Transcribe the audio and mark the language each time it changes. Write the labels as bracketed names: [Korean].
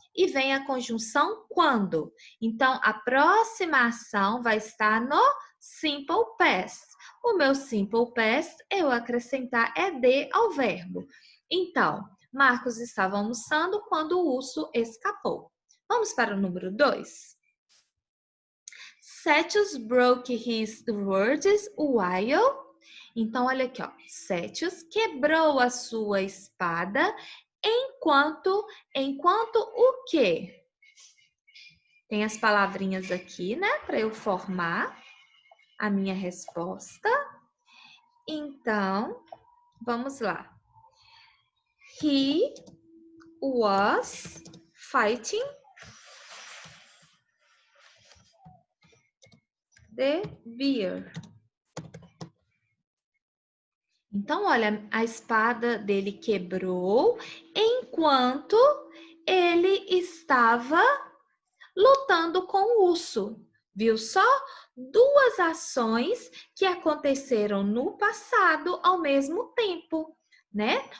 [Portuguese] E vem a conjunção quando. Então, a próxima ação vai estar no simple past. O meu simple past, eu acrescentar ed ao verbo. Então, Marcos estava almoçando quando o urso escapou. Vamos para o número 2. [English] Setius broke his words while... [Portuguese] Então, olha aqui, ó. Setius quebrou a sua espada enquanto o quê? Tem as palavrinhas aqui, né? Para eu formar a minha resposta. Então, vamos lá. [English] He was fighting the bear. [Portuguese] Então, olha, a espada dele quebrou enquanto ele estava lutando com o urso. Viu só? Duas ações que aconteceram no passado ao mesmo tempo, né?